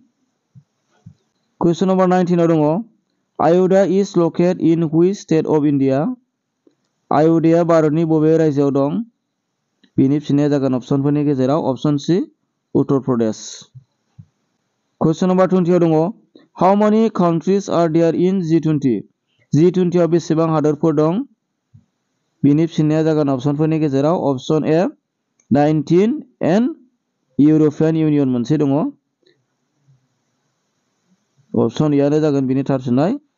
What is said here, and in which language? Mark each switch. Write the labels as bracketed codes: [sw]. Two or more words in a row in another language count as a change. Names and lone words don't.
[en] question number 19 [brx] आव दङ [en] Ayodhya is located in which state of India. [brx] आयुधाया भारतनि बबे रायजोआव दं? बिनि फिननाया जागोन अपसनफोरनि गेजेराव [en] option C [brx] उत्तर प्रदेश। [en] question number 20 [brx] आव दङ [en] how many countries are there in G20. [brx] G20 आव बेसेबां हादोरफोर दं? बिनि फिननाया जागोन अपसनफोरनि गेजेराव अपसन ए 19 [en] and European Union [brx] मोनसे दङ। अपसन एआनो जागोन बिनि थार फिननाय।